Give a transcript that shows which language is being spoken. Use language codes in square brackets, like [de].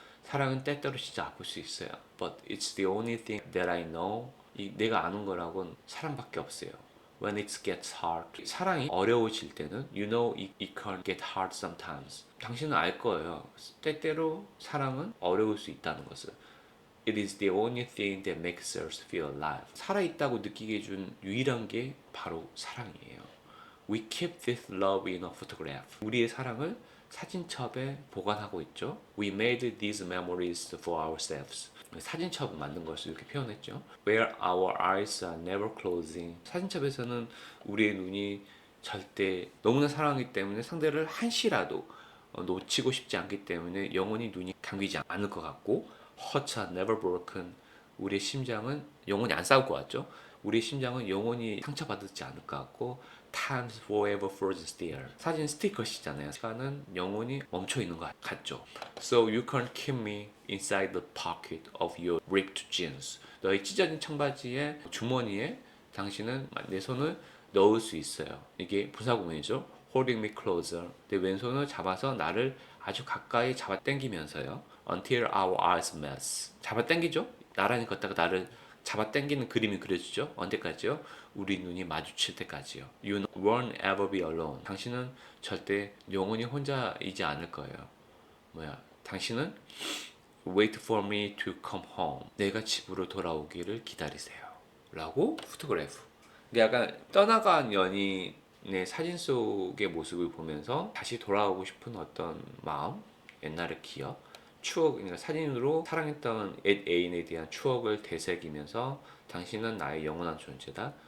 [ko] 사랑은 때때로 진짜 아플 수 있어요. [en] But it's the only thing that I know. [ko] 내가 아는 거라고는 사랑밖에 없어요. [en] When it gets hard. [ko] 사랑이 어려워질 때는 [en] you know it can get hard sometimes. [ko] 당신은 알 거예요. 때때로 사랑은 어려울 수 있다는 것을. [en] It is the only thing that makes us feel alive. [ko] 살아있다고 느끼게 해준 유일한 게 바로 사랑이에요. [en] We keep this love in a photograph. [ko] 우리의 사랑을 사진첩에 보관하고 있죠. [en] We made these memories for ourselves. [ko] 사진첩을 만든 것을 이렇게 표현했죠. [en] Where our eyes are never closing. [ko] 사진첩에서는 우리의 눈이 절대 너무나 사랑하기 때문에 상대를 한시라도 놓치고 싶지 않기 때문에 영원히 눈이 감기지 않을 것 같고 [en] Hearts are never broken. [ko] 우리의 심장은 영원히 안 싸울 것 같죠. 우리의 심장은 영원히 상처받지 않을 것 같고 [en] Time's forever frozen still. [ko] 사진 스티커시잖아요. 시간은 영원히 멈춰 있는 것 같죠. [en] So you can't keep me inside the pocket of your ripped jeans. [ko] 너의 찢어진 청바지의 주머니에 당신은 내 손을 넣을 수 있어요. 이게 부사구문이죠. [en] Holding me closer. [ko] 내 왼손을 잡아서 나를 아주 가까이 잡아당기면서요. [en] Until our eyes meet. [ko] 잡아당기죠. 나란히 걷다가 나를 잡아당기는 그림이 그려지죠. 언제까지요? 우리 눈이 마주칠 때까지요. [en] You won't ever be alone. [ko] 당신은 절대 영원히 혼자이지 않을 거예요. 당신은 [en] wait for me to come home. [ko] 내가 집으로 돌아오기를 기다리세요. 라고 포토그래프. 약간 떠나간 연인의 사진 속의 모습을 보면서 다시 돌아오고 싶은 어떤 마음, 옛날의 기억, 추억, 그러니까 사진으로 사랑했던 애인에 대한 추억을 되새기면서 당신은 나의 영원한 존재다.